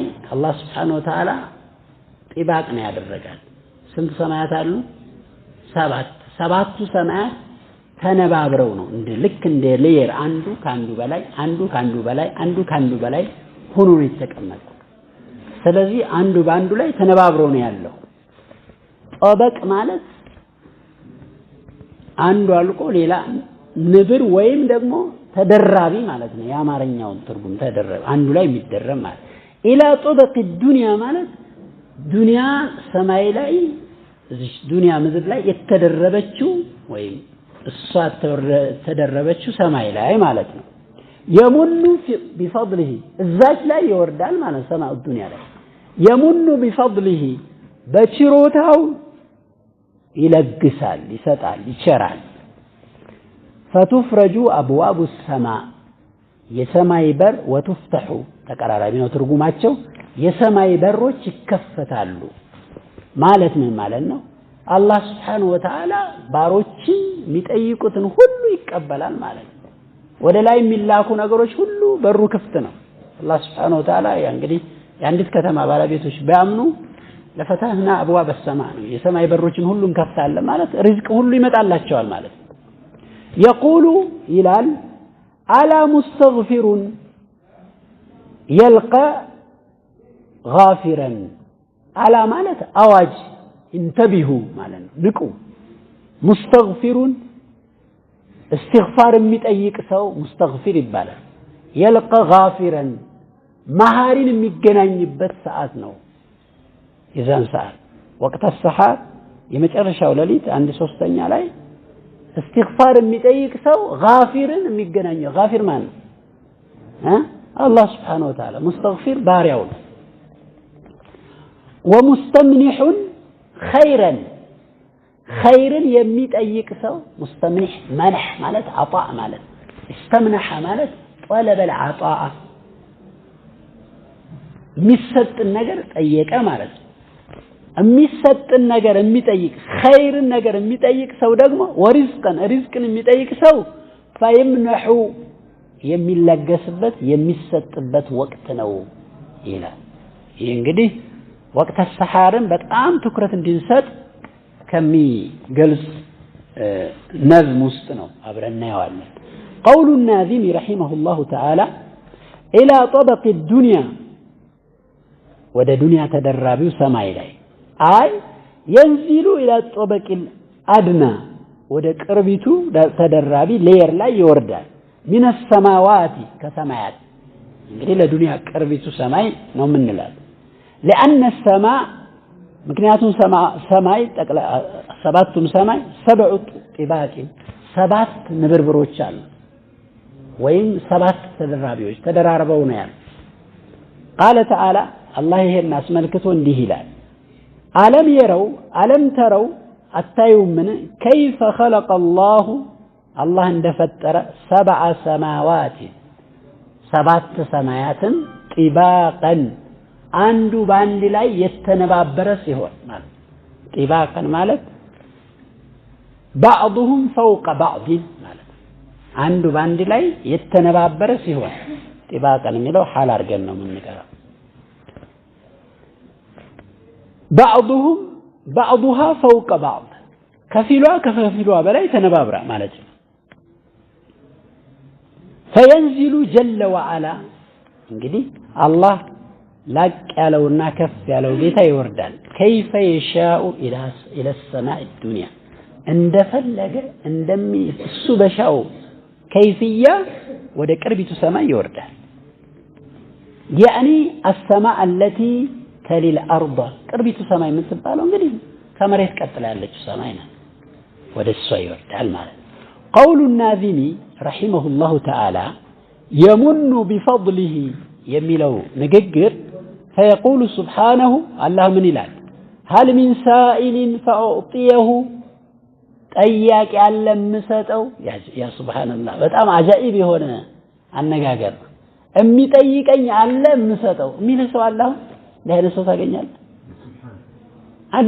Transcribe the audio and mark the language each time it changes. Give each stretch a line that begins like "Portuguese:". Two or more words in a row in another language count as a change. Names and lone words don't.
Amharic: አላህ
Arabic: سبحانه وتعالى
Amharic: ጥባቅ ነው ያደረጋል ስንት ሰማያት አሉ ሰባቱ ሰማያት ተነባብረው ነው እንደ ልክ እንደ ሌየር አንዱ ካንዱ በላይ አንዱ ካንዱ በላይ አንዱ ካንዱ በላይ ሆኖ ነው የተቀመጠው ስለዚህ አንዱ ባንዱ ላይ ተነባብሮ ነው ያለው طبق ማለት አንዱ አልቆ ሌላ ንብር ወይም ደግሞ ተደራቢ ማለት ነው የአማርኛውን ትርጉም ተደረበ አንዱ ላይ የሚደረብ ማለት
Arabic: إلى طبق الدنيا
Amharic: ማለት ዱንያ ሰማይ ላይ እዚህ ዱንያ ምድር ላይ የተደረበችው ወይም እሷ ተደረበችው ሰማይ ላይ ማለት ነው
Arabic: يمن بفضله
Amharic: እዛች ላይ ይወርዳል ማለት ሰማው ዱንያ ላይ
Arabic: يمن بفضله
Amharic: በችሮታው ይለግሳል ይሰጣል ይቸራል
Arabic: فتفرج أبواب السماء
Amharic: የሰማይ በር وتفتح ተቀራራቢ ነው ትርጉማቸው የሰማይ በሮች ይከፈታሉ ማለት ምን ማለት ነው አላህ
Arabic: سبحانه وتعالى
Amharic: ባሮችን የሚጠይቁትን ሁሉ ይቀበላል ማለት ነው። ወደ ላይ የሚላኩ ነገሮች ሁሉ በሩ ክፍት ነው። አላህ
Arabic: سبحانه وتعالى
Amharic: እንግዲህ የአንዲት ከተማ ባለቤቶች ቢያምኑ
Arabic: لفتحنا أبواب السماء
Amharic: ነው የሰማይ በሮችን ሁሉ እንከፍታለን ማለት ሪዝቅ ሁሉ ይመጣላቸዋል ማለት ነው። يقول ይላል
Arabic: ألا مستغفرون يلقى غافرا
Amharic: አላ ማለት አዋጅ እንተቢሁ ማለት ነው። ንቁ
Arabic: مستغفرون استغفار
Amharic: የሚጠይቅ ሰው ሙስተግፊር ይባላል።
Arabic: يلقى غافرا
Amharic: መሐሪን የሚገናኝበት ሰዓት ነው። የዛን ሰዓት ወቅት السحر የመጨረሻው ሌሊት 1/3 ላይ استغفار የሚጠይቅ ሰው غافርን የሚገናኘው غافر ማን ነው? አላህ
Arabic: سبحانه وتعالى
Amharic: ሙስተግፊር ባሪያው ነው።
Arabic: ومستمنح خيرا
Amharic: خيرን የሚጠይቅ ሰው
Arabic: مستمنح منح
Amharic: ማለት عطاء ማለት استمنح ማለት
Arabic: طلب العطاء
Amharic: የሚሰጥን ነገር ጠየቀ ማለት ነው። የሚሰጥን ነገር የሚጠይቅ خيርን ነገር የሚጠይቅ ሰው ደግሞ ሪዝቅን የሚጠይቅ ሰው فيمنح የሚለገስበት የሚሰጥበት ወቅት ነው ይላል። ይሄ እንግዲህ ወቅት السحرን በጣም ትኩረት እንድንሰጥ ከሚገልጽ ነዝም ውስጥ ነው አብረን እናየዋለን።
Arabic: قول الناظم رحمه الله تعالى إلى طبق الدنيا
Amharic: ወደ ዱንያ ተደራቢው ሰማይ ላይ አይ
Arabic: ينزل إلى الطبق الأدنى
Amharic: ወደ ቅርቢቱ ተደራቢ ሌየር ላይ ይወርዳል።
Arabic: من السماوات
Amharic: ከሰማያት እንግዲህ ለዱንያ ቅርቢቱ ሰማይ ነው የምንለው
Arabic: لأن السماء
Amharic: ምክንያቱም ሰማይ ሰባቱም ሰማይ
Arabic: سبع طباق
Amharic: ሰባት ንብርብሮች አሉ ወይም ሰባት ተደራቢዎች ተደራርበው ነው ያለው።
Arabic: قال تعالى الله
Amharic: ይሄን አስመልክቶ እንዲህ ይላል
Arabic: ألم تروا
Amharic: አታዩምን
Arabic: كيف خلق الله
Amharic: الله እንደፈጠረ
Arabic: سبع سماوات
Amharic: ሰባት ሰማያትን ጢባቀን አንዱ ባንድ ላይ የተነባበረ ሲሆን ማለት ጢባቀን ማለት
Arabic: بعضهم فوق بعض
Amharic: ማለት አንዱ ባንድ ላይ የተነባበረ ሲሆን ጢባቀን የሚለው ሐል አድርገን ነው የምንቀራው።
Arabic: بعضها فوق بعض
Amharic: ከፊሏ ከፊሏ በላይ ተነባብራ ማለት ነው።
Arabic: فينزل جل وعلا
Amharic: እንግዲህ አላህ ላቅ ያለውና ከፍ ያለው ጌታ ይወርዳል።
Arabic: كيف يشاء الى السماء الدنيا
Amharic: እንደፈለገ እሱ በሻው كيفية ወደ ቅርቢቱ ሰማይ ይወርዳል።
Arabic: يعني السماء التي تلي الأرض
Amharic: ቅርቢቱ ሰማይ የምትባለው እንግዲህ ከመሬት ቀጥላ ያለችው ሰማይ ናት። ወደ እሷ ይወርዳል ማለት
Arabic: قول الناظم رحمه الله تعالى يمن بفضله
Amharic: የሚለው ንግግር
Arabic: فيقول سبحانه الله من
Amharic: ይላል
Arabic: هل من سائل فأعطيه
Amharic: ጠያቂ አለ የምሰጠው ያ ሱብሃንአላህ በጣም አጃኢብ የሆነ አነጋገር የሚጠይቀኝ አለ የምሰጠው የሚል ሰው አለ። እንዲህ አይነት ሰው ታገኛለህ አለ?